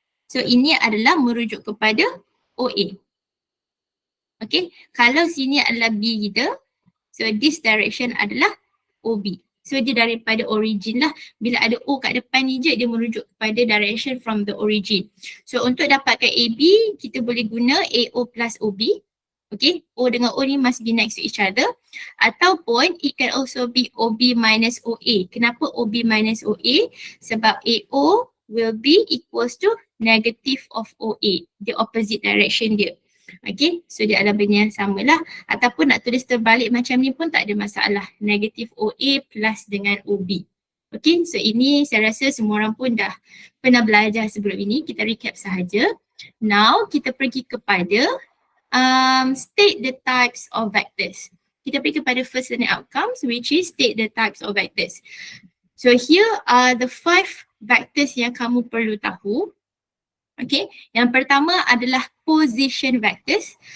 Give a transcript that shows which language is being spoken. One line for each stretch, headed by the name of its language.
Malay: So ini adalah merujuk kepada OA. Okay, kalau sini adalah B kita, so
English: this direction
Malay: adalah OB. So dia daripada origin lah. Bila ada O kat depan ni je dia merujuk kepada
English: direction from the origin.
Malay: So untuk dapatkan AB kita boleh guna AO plus OB.
English: Okay, O
Malay: dengan O ni
English: must be next to each other.
Malay: Ataupun
English: it can also be OB minus OA.
Malay: Kenapa
English: OB minus OA?
Malay: Sebab
English: AO will be equals to negative of OA. The opposite direction
Malay: dia. Okay, so dia adalah benda yang sama lah. Ataupun nak tulis terbalik macam ni pun tak ada masalah. Negatif OA plus dengan OB. Okay, so ini saya rasa semua orang pun dah pernah belajar sebelum ini. Kita recap sahaja. Now kita pergi kepada state the types of vectors. Kita pergi kepada
English: first learning outcomes which is state the types of vectors. So here are the 5 vectors
Malay: yang kamu perlu tahu. Okay, yang pertama adalah position vectors.